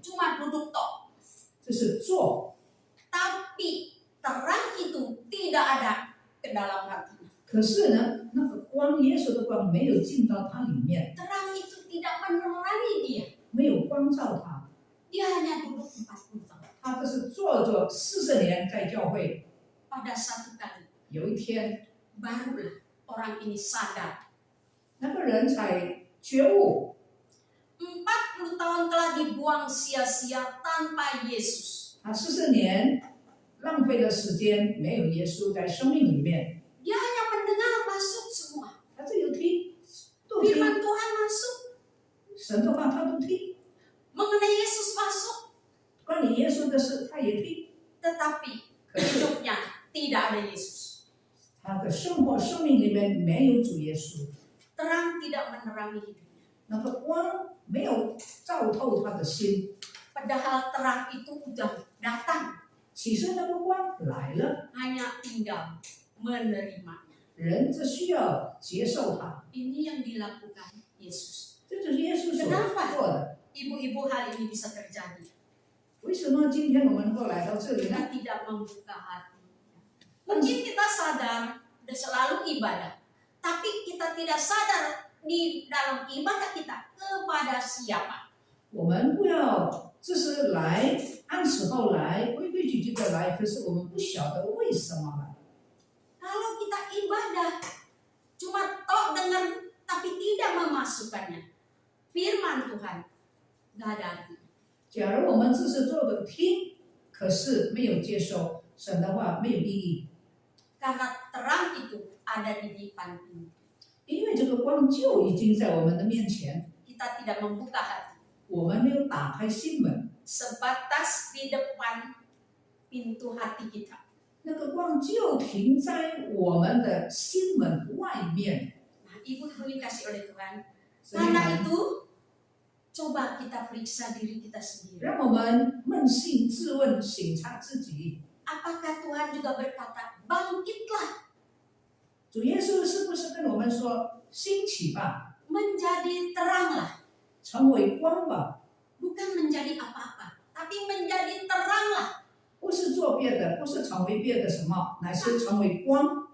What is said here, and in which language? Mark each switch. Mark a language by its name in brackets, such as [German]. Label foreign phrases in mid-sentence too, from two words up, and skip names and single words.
[Indonesian] cuma duduk tok. [Chinese] 就是坐， [Indonesian] Tapi terang itu tidak ada ke dalam hatinya. [Chinese] 可是呢，那个光，耶稣的光没有进到他里面， [Indonesian] Terang itu tidak menerangi dia. [Chinese] 没有光照他， [Indonesian] Dia hanya duduk 40 tahun. [Chinese] 他就是坐着40年在教会。 [Indonesian] Pada satu kali [Chinese] 有一天， [Indonesian] barulah orang ini sadar. [Chinese] 那个人才觉悟， [Indonesian] 40 tahun telah dibuang sia-sia tanpa Yesus. [Chinese] 他40年浪费了时间，没有耶稣在生命里面， [Indonesian] Dia hanya mendengar masuk semua. [Chinese] 他只有听，都听 [Indonesian] Firman Tuhan masuk, [Chinese] 神的话，他都听， [Indonesian] mengenai Yesus masuk, [Chinese] 关于耶稣的事，他也听。 [Indonesian] tetapi [Chinese] 可是 [Indonesian] hidupnya tidak ada Yesus. [Chinese] 他的生活、生命里面没有主耶稣， [Indonesian] Terang tidak menerangi hidupnya. [Chinese] 那个光没有照透他的心。 [Indonesian] Padahal terang itu udah datang, [Chinese] 其实那个光来了， [Indonesian] hanya tinggal menerimanya. [Chinese] 人只需要接受它， [Indonesian] Ini yang dilakukan Yesus. [Chinese] 这就是耶稣所做的。 [Indonesian] Ibu-ibu hal ini bisa terjadi. [Chinese] 为什么今天我们能够来到这里呢？ [Indonesian] Kita tidak membuka hati. Mungkin kita sadar dan selalu ibadah, tapi kita tidak sadar di dalam ibadah kita kepada siapa. [Chinese] 我们不要只是来，按时候来，规规矩矩的来，可是我们不晓得为什么来。 [Indonesian] Kalau kita ibadah cuma tok dengar tapi tidak memasukkannya firman Tuhan, nggak ada artinya. [Chinese] 假如我们只是坐着听，可是没有接受神的话，没有意义， [Indonesian] Karena terang itu ada di depan pintu. [Chinese] 因为这个光就已经在我们的面前， [Indonesian] Kita tidak membuka hati. [Chinese] 我们没有打开心门， [Indonesian] Sebatas di depan pintu hati kita. [Chinese] 那个光就停在我们的心门外面。 [Indonesian] Nah, ibu-ibu dikasih oleh Tuhan. [Chinese] 所以 [Indonesian] Karena [Chinese] 呢， [Indonesian] itu, coba kita periksa diri kita sendiri. [Chinese] 让我们扪心自问，省察自己。 [Indonesian] Apakah Tuhan juga berkata, bangkitlah, [Chinese] 主耶稣是不是跟我们说，兴起吧， [Indonesian] menjadi teranglah. [Chinese] 成为光吧？ [Indonesian] Bukan menjadi apa-apa, tapi menjadi teranglah. [Chinese] 不是做别的，不是成为别的什么，乃是成为光。